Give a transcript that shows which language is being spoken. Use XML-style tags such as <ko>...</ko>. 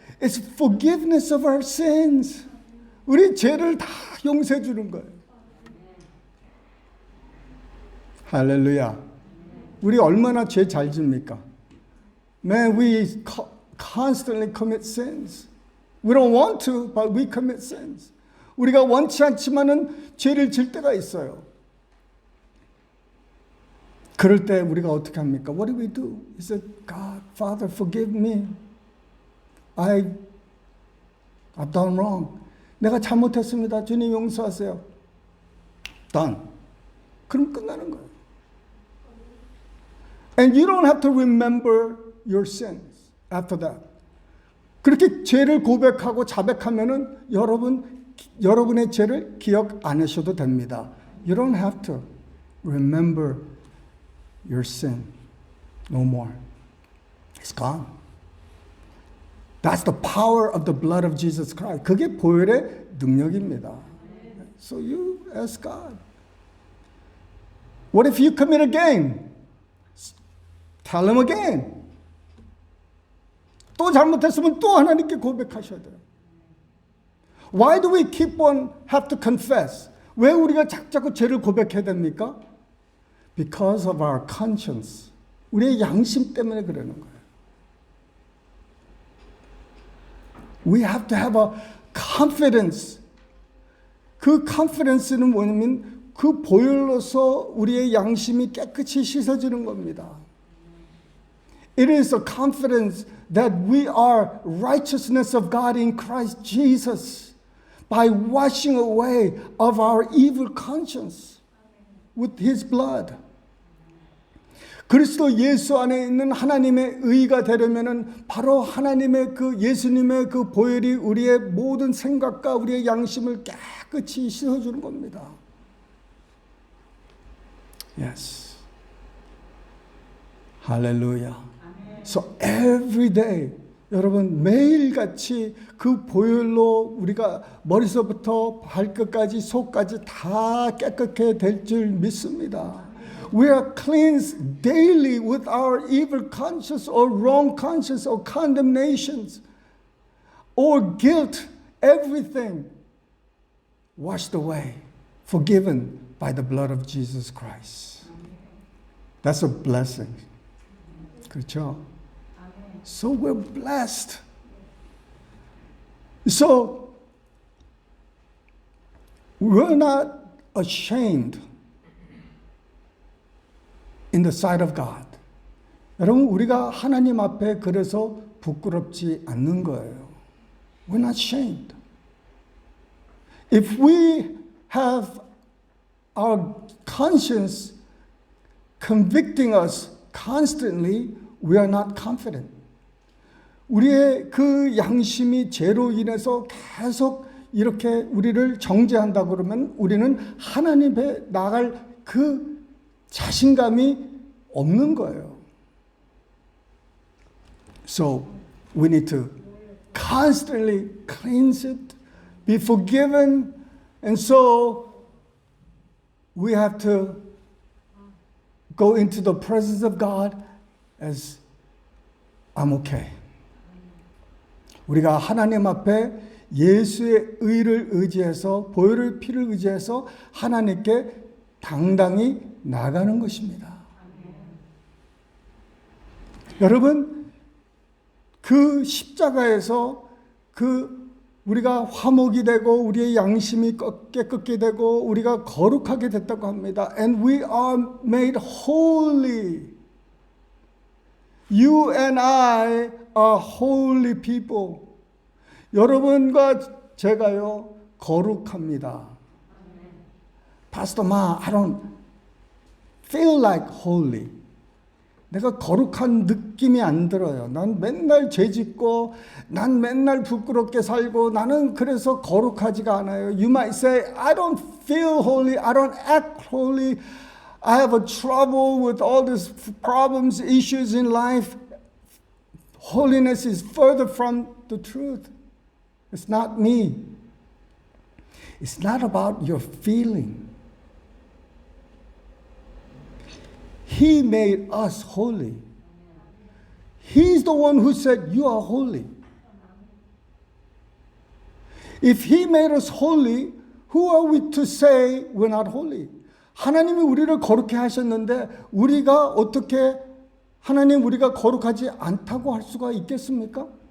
<en>It's forgiveness of our sins.</en> <ko>우리 죄를 다 용서해 주는 거예요. 할렐루야. 우리 얼마나 죄 잘 집니까?</ko> <en>Man, we constantly commit sins. We don't want to, but we commit sins.</en> <ko>우리가 원치 않지만은 죄를 질 때가 있어요. 그럴 때 우리가 어떻게 합니까?</ko> <en>What do we do? He said, God, Father, forgive me. I've done wrong.</en> <ko>내가 잘못했습니다. 주님 용서하세요.</ko> <en>Done.</en> <ko>그럼 끝나는 거예요.</ko> <en>And you don't have to remember your sins after that.</en> <ko>그렇게 죄를 고백하고 자백하면은 여러분의 죄를 기억 안 하셔도 됩니다.</ko> <en>You don't have to remember your sin no more. It's gone. That's the power of the blood of Jesus Christ.</en> <ko>그게 보혈의 능력입니다.</ko> <en>So you ask God. What if you commit again? Tell him again.</en> <ko>또 잘못했으면 또 하나님께 고백하셔야 돼요.</ko> <en>Why do we keep on have to confess?</en> <ko>왜 우리가 자꾸 죄를 고백해야 됩니까?</ko> <en>Because of our conscience.</en> <ko>우리의 양심 때문에 그러는 거예요.</ko> <en>We have to have a confidence.</en> <ko>그 confidence는 뭐냐면 그 보혈로서 우리의 양심이 깨끗이 씻어지는 겁니다.</ko> <en>It is a confidence that we are righteousness of God in Christ Jesus by washing away of our evil conscience with His blood.</en> <ko>그리스도 예수 안에 있는 하나님의 의가 되려면은 바로 하나님의 그 예수님의 그 보혈이 우리의 모든 생각과 우리의 양심을 깨끗이 씻어주는 겁니다.</ko> <en>Yes.</en> <ko>할렐루야.</ko> <en>So every day,</en> <ko>여러분 매일같이 그 보혈로 우리가 머리서부터 발끝까지 속까지 다 깨끗게 될 줄 믿습니다.</ko> <en>We are cleansed daily with our evil conscience or wrong conscience or condemnations or guilt, everything washed away, forgiven by the blood of Jesus Christ. That's a blessing.</en> <ko>그렇죠?</ko> <en>So we're blessed. So we're not ashamed in the sight of God.</en> <ko>여러분 우리가 하나님 앞에 그래서 부끄럽지 않는 거예요.</ko> <en>We're not ashamed. If we have our conscience convicting us constantly, we are not confident.</en> <ko>우리의 그 양심이 죄로 인해서 계속 이렇게 우리를 정죄한다 그러면 우리는 하나님에 나갈 그 자신감이 없는 거예요.</ko> <en>So we need to constantly cleanse it, be forgiven, and so we have to go into the presence of God as I'm okay.</en> <ko>우리가 하나님 앞에 예수의 의를 의지해서 보혈의 피를 의지해서 하나님께 당당히 나가는 것입니다. 여러분 그 십자가에서 그 우리가 화목이 되고 우리의 양심이 깨끗게 되고 우리가 거룩하게 됐다고 합니다.</ko> <en>And we are made holy. You and I are holy people.</en> <ko>여러분과 제가요 거룩합니다.</ko> <en>Pastor Ma, I don't feel like holy.</en> <ko>내가 거룩한 느낌이 안 들어요. 난 맨날 죄 짓고 난 맨날 부끄럽게 살고 나는 그래서 거룩하지가 않아요.</ko> <en>You might say, I don't feel holy. I don't act holy. I have a trouble with all these problems, issues in life. Holiness is further from the truth. It's not me. It's not about your feeling. He made us holy. He's the one who said, you are holy. If He made us holy, who are we to say we're not holy?</en> <ko>하나님이 우리를 거룩해 하셨는데 우리가 어떻게 하나님 우리가 거룩하지 않다고 할 수가 있겠습니까?</ko>